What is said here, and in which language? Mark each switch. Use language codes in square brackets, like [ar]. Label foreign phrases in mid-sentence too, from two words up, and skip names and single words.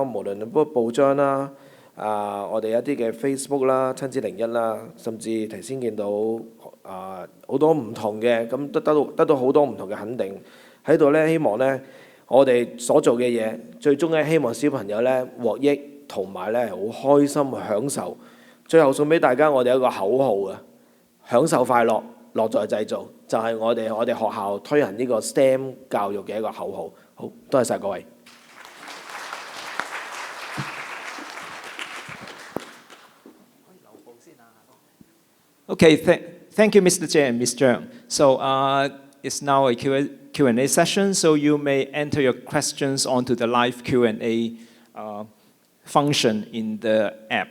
[yue] 無論嗰個報章啦，我哋一啲嘅 Facebook 啦、親子01啦，甚至頭先見到好多唔同嘅，咁得到好多唔同嘅肯定喺度咧。希望咧我哋所做嘅嘢，最終咧希望小朋友咧獲益，同埋咧好開心享受。最後送俾大家我哋一個口號啊，享受快樂，樂在製造，就係我哋學校推行呢個 STEM 教育嘅一個口號。好，多謝晒各位。 [en] Okay, thank you, Mr. J and Ms. Zhang. So it's now a Q&A session, so you may enter your questions onto the live Q&A function in the app.